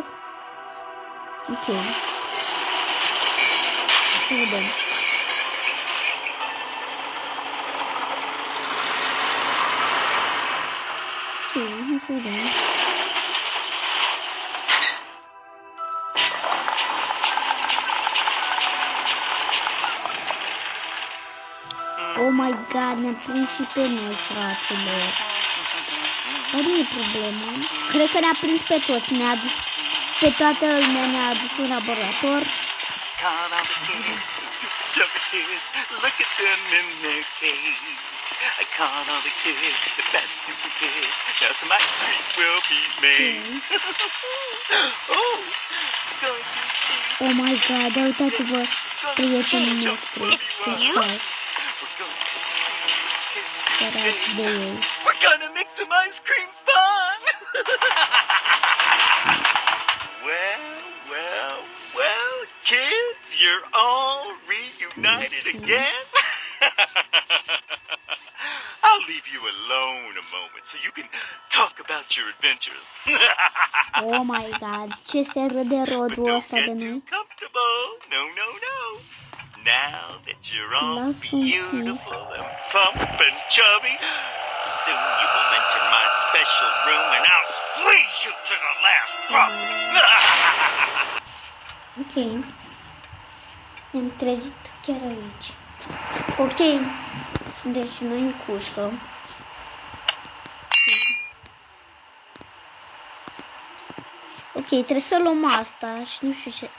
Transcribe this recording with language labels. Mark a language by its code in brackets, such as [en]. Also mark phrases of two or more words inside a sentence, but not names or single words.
[ro] Ok. Să vedem. Ok, hai să vedem. [en] Oh my god, [ro] ne-a prins și pe noi, fraților. Dar nu e problemă. Cred că ne-a prins pe toți. Ne-a adus pe toată lumea, ne-a adus un laborator. [en] Look at them in their cage. I caught all the kids, the bad stupid kids. Now some ice cream will be made. Oh my god, [ro] uitați-vă prietenii noștri. Sărați de ei. [en] We're gonna make some ice cream fun. Well, kids, you're all reunited again. I'll leave you alone a moment so you can talk about your adventures. Oh my god, [ro] ce se râde rodul ăsta de noi. [en] No. Now that you're all beautiful and plump and chubby, soon you will enter my special room and I'll squeeze you to the last drop. [ro] Ok. Ne-am trezit chiar aici. Ok. Suntem și noi în cușcă. Ok, trebuie să luăm asta și nu știu ce...